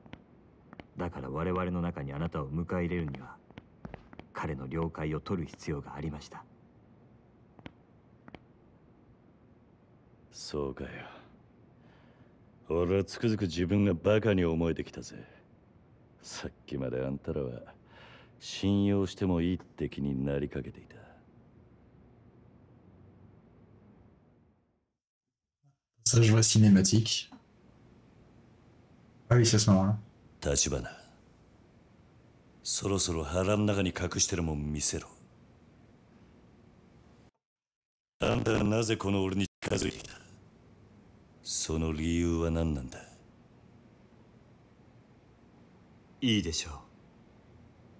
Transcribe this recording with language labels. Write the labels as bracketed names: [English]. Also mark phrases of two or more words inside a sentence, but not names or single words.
[Japanese] だから我々の中にあなたを迎え入れるには彼の了解を取る必要がありました。そうかよ。俺はつくづく自分がバカに思えてきたぜ。さっきまであんたらは信用してもいいって気になりかけていた。 [French] Ça, je vois cinématique. Ah oui, c'est ce moment-là. [Japanese] 立花、そろそろ腹の中に隠してるもん見せろ。あんたはなぜこの俺に近づいてきた？その理由は何なんだ？いいでしょう。